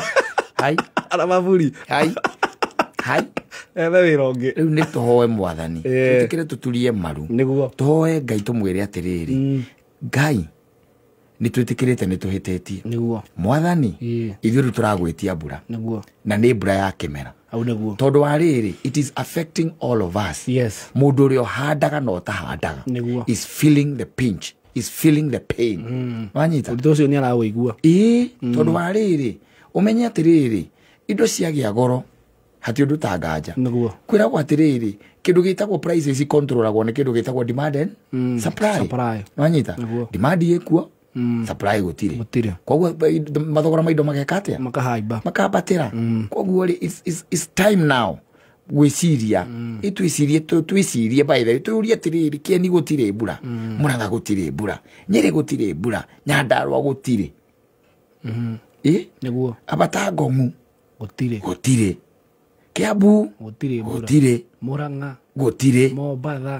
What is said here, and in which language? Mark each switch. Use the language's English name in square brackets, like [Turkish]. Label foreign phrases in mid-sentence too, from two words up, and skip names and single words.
[Kikuyu] ana maburi ethe wĩra ũngĩ rĩu nĩ tũhoe Mwathani twĩtĩkĩre tũturie maru tũhoe Ngai tũmwĩre atĩrĩrĩ Ngai nĩ twĩtĩkĩrĩte nĩ tũhĩtĩtie Mwathani ithuĩ rĩu tũragwĩtia mbura na nĩ mbura ya kĩmera tondũ wa rĩrĩ [English] it is affecting all of us [Kikuyu] mũndũ ũrĩa ũhandaga na ũtahandaga [English] is feeling the pinch is feeling the pain [Kikuyu] wanyita ũndũ ũcio nĩ aragũigua tondũ wa rĩrĩ ũmenye atĩrĩrĩ indo ciagĩa goro hati ũndũ ta nganja kwĩragwo atĩrĩrĩ kĩndũ gĩtagwo prices controlagwo nĩ kĩndũ gĩtagwo [English] demand and supply [Kikuyu] wanyita demand ĩkuo supply gũtirĩ koguo mathogora ma indo mageka atĩa makahambatĩra koguo [English] it's time now [Kikuyu] gwĩciria twĩcirie [English] by the way [Kikuyu] tũrie atĩrĩrĩ Kieni gũtirĩ mbura Mũrang'a gũtirĩ mbura Nyĩrĩ gũtirĩ mbura Nyandarũa gũtirĩ Abata Ngong'u gũtirĩ Kiambu gũtirĩ Mũrang'a gũtirĩ Mombatha